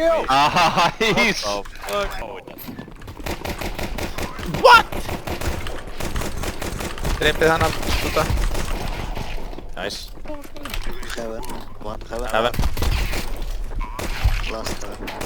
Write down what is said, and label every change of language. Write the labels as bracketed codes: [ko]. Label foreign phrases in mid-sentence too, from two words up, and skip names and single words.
[en] Nice! What? [is] Drepið hann af út af. [en] Nice. Heaven. One heaven. Heaven. Last heaven.